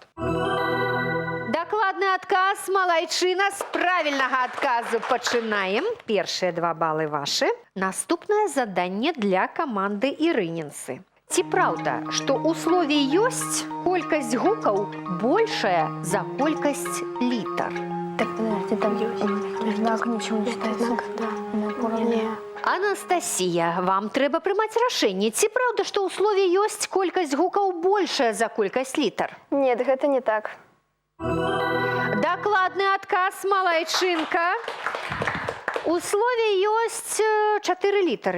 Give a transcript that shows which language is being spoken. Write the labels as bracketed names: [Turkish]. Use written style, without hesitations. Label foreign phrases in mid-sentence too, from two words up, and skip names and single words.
[Belarusian] Дакладны адказ, малайчына, з правільнага адказу пачынаем. Першыя 2 балы вашы. Наступнае заданне для каманды Ірынінцы. Ці праўда, што ў слове ёсць колькасць гукаў большая за колькасць літар? [Russian] Так, подожди, там знак ничего не читается. [Belarusian] Анастасія, вам трэба прымаць рашэнне. Ці праўда, што ў слове ёсць колькасць гукаў большая за колькасць літар? Нет, гэта не так. Дакладны адказ, малайчынка. У слове ёсць 4 літары.